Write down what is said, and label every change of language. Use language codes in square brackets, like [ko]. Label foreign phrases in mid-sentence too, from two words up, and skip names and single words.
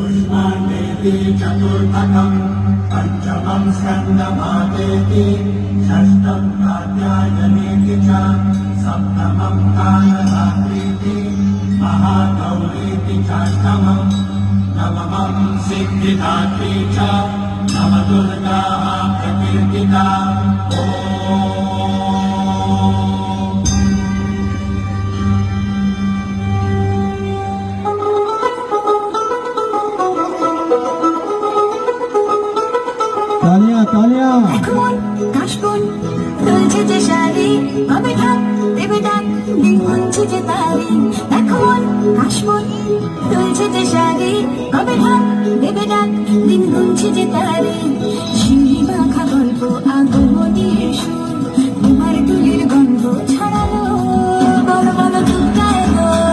[sa] चतुष्माण्येति चतुर्थकम् पञ्चमं स्कन्दमादेति षष्ठं कात्यायनेति च सप्तमं कालरात्रीति महागौरीति चाष्टमम् नवमं सिद्धिदात्री च नवदुर्गा प्रकीर्तिता [hi] तालियाँ तालियाँ [bn] এখন কাশবন তুলছে যে শাড়ি কবে ঢাক দেবে ডাক দিন গুনছে যে তারি এখন কাশবন তুলছে যে শাড়ি কবে ঢাক দেবে ডাক দিন গুনছে যে তারি শিউলি মাখা গল্প আগমনীর সুর তোমার তুলির গন্ধ ছড়ালো বড় বড় দুর্গা এলো